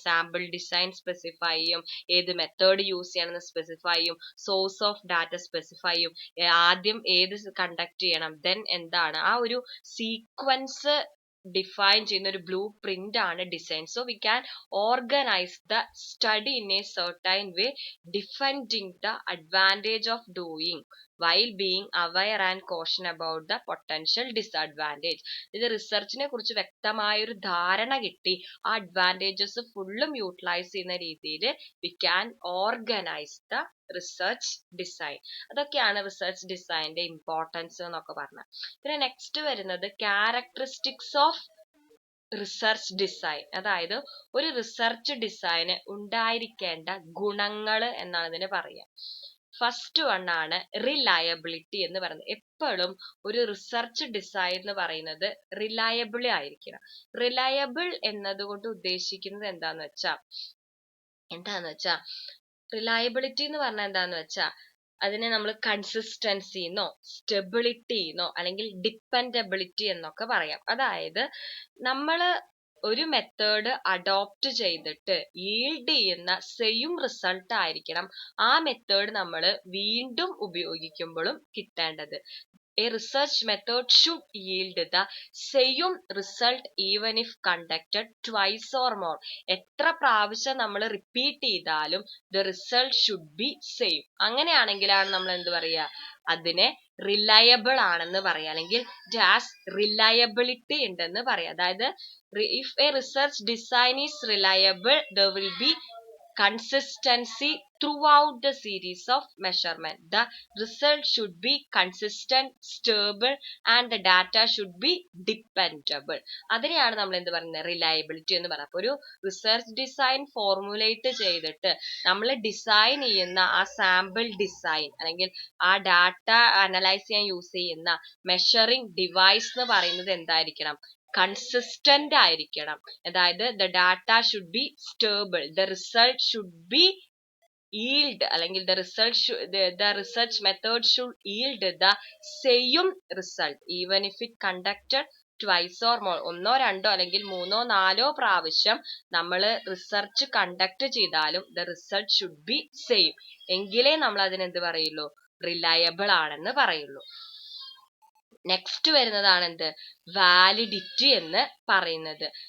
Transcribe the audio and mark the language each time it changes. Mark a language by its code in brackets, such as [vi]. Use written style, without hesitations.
[ml] Sample design specify ചെയ്യും, ഏത് method use ചെയ്യണമെന്ന് സ്പെസിഫൈ ചെയ്യും, സോഴ്സ് ഓഫ് ഡാറ്റ സ്പെസിഫൈ ചെയ്യും, ആദ്യം ഏത് കണ്ടക്ട് ചെയ്യണം, ദെൻ എന്താണ് ആ ഒരു സീക്വൻസ് ഡിഫൈൻ ചെയ്യുന്ന ഒരു ബ്ലൂ പ്രിന്റ് ആണ് design. [en] So we can organise the study in a certain way, defending the advantage of doing while being aware and caution about the potential disadvantage. [ml] ഇത് റിസർച്ചിനെ കുറിച്ച് വ്യക്തമായ ഒരു ധാരണ കിട്ടി ആ അഡ്വാൻറ്റേജസ് ഫുള്ളും യൂട്ടിലൈസ് ചെയ്യുന്ന രീതിയിൽ [en] We can organise the research design. [ml] അതൊക്കെയാണ് റിസർച്ച് ഡിസൈനിന്റെ ഇമ്പോർട്ടൻസ് എന്നൊക്കെ പറഞ്ഞത്. പിന്നെ നെക്സ്റ്റ് വരുന്നത് ക്യാരക്ടറിസ്റ്റിക്സ് ഓഫ് റിസർച്ച് ഡിസൈൻ, അതായത് ഒരു റിസർച്ച് ഡിസൈന് ഉണ്ടായിരിക്കേണ്ട ഗുണങ്ങൾ എന്നാണ് ഇതിന് പറയുക. ഫസ്റ്റ് വൺ ആണ് റിലയബിലിറ്റി എന്ന് പറയുന്നത്. എപ്പോഴും ഒരു റിസർച്ച് ഡിസൈൻ എന്ന് പറയുന്നത് റിലയബിൾ ആയിരിക്കണം. റിലയബിൾ എന്നതുകൊണ്ട് ഉദ്ദേശിക്കുന്നത് എന്താന്ന് വെച്ചാ റിലയബിലിറ്റി എന്ന് പറഞ്ഞാൽ എന്താന്ന് വെച്ചാ അതിനെ നമ്മൾ കൺസിസ്റ്റൻസി എന്നോ സ്റ്റെബിലിറ്റി എന്നോ അല്ലെങ്കിൽ ഡിപ്പെൻഡബിലിറ്റി എന്നൊക്കെ പറയാം. അതായത് നമ്മൾ ഒരു മെത്തേഡ് അഡോപ്റ്റ് ചെയ്തിട്ട് ഈൽഡ് ചെയ്യുന്ന സെയിം റിസൾട്ട് ആയിരിക്കണം ആ മെത്തേഡ് നമ്മൾ വീണ്ടും ഉപയോഗിക്കുമ്പോഴും കിട്ടേണ്ടത്. [en] A research method should yield the same result even if conducted twice or more. [ml] എത്ര പ്രാവശ്യം നമ്മൾ റിപ്പീറ്റ് ചെയ്താലും [en] the result should be same. [ml] അങ്ങനെയാണെങ്കിലാണ് നമ്മൾ എന്ത് പറയുക, അതിനെ റിലയബിൾ ആണെന്ന് പറയാം, അല്ലെങ്കിൽ [en] it has reliability [ml] ഉണ്ടെന്ന് പറയാം. [en] അതായത് if a research design is reliable, there will be consistency throughout the series of measurement. The result should be consistent, stable and the data should be dependable. [ml] അതിനെയാണ് നമ്മൾ എന്ത് പറയുന്നത്, റിലയബിലിറ്റി എന്ന് പറയുന്നത്. അപ്പൊ ഒരു റിസർച്ച് ഡിസൈൻ ഫോർമുലേറ്റ് ചെയ്തിട്ട് നമ്മൾ ഡിസൈൻ ചെയ്യുന്ന ആ സാമ്പിൾ ഡിസൈൻ അല്ലെങ്കിൽ ആ ഡാറ്റ അനലൈസ് ചെയ്യാൻ യൂസ് ചെയ്യുന്ന മെഷറിംഗ് ഡിവൈസ് എന്ന് പറയുന്നത് എന്തായിരിക്കണം, കൺസിസ്റ്റന്റ് ആയിരിക്കണം. [en] അതായത് the data should be stable, the result should be yield [ml] അല്ലെങ്കിൽ [en] the research method should yield the same result even if it conducted twice or more. [ml] ഒന്നോ രണ്ടോ അല്ലെങ്കിൽ മൂന്നോ നാലോ പ്രാവശ്യം നമ്മൾ റിസർച്ച് കണ്ടക്ട് ചെയ്താലും [en] the result should be same. [ml] എങ്കിലേ നമ്മൾ അതിനെന്ത് പറയുള്ളൂ, റിലയബിൾ ആണെന്ന് പറയുള്ളൂ. നെക്സ്റ്റ് വരുന്നതാണ് എന്ത്, വാലിഡിറ്റി എന്ന് പറയുന്നത്.